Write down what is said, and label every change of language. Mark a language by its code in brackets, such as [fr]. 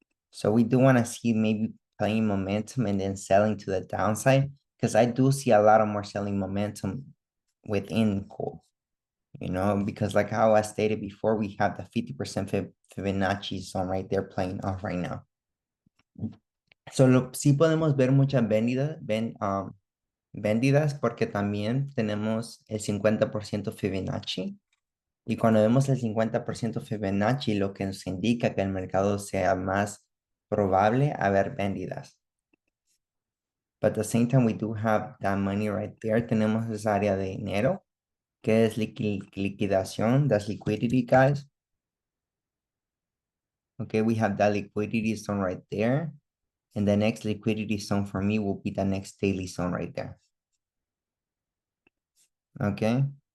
[en] So we do want to see maybe playing momentum and then selling to the downside, because I do see a lot of more selling momentum within gold, because like how I stated before, we have the 50% Fibonacci zone right there playing off right now. [es] So sí podemos ver muchas vendidas porque también tenemos el 50% Fibonacci. Y cuando vemos el 50% Fibonacci, lo que nos indica que el mercado sea más probable a ver vendidas. [en] But at the same time, we do have that money right there. [es] Tenemos esa área de dinero, que es liquidación. [en] That's liquidity, guys. Okay, we have that liquidity zone right there. And the next liquidity zone for me will be the next daily zone right there. Okay.